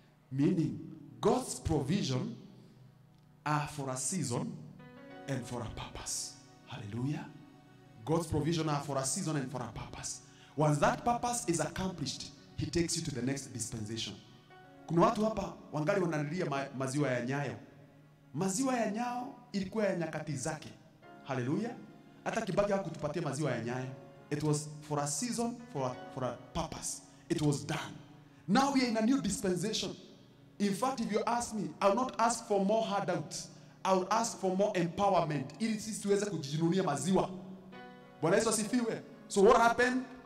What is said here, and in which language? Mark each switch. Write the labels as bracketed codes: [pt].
[en] Meaning, God's provision are for a season and for a purpose. Hallelujah. God's provision are for a season and for a purpose. Once that purpose is accomplished, he takes you to the next dispensation. [sw] Kuna watu hapa wangali wanalilia maziwa ya Nyayo. Maziwa ya Nyayo ilikuwa ya nyakati zake. Hallelujah. Hata Kibaki hakutupatia maziwa ya Nyayo. [en] It was for a season, for a purpose. It was done. Now we are in a new dispensation. In fact, if you ask me, I will not ask for more handouts. I will ask for more empowerment. [sw] Ili sisi tuweze kujinunia maziwa. Bwana Yesu asifiwe. [en] So what happened?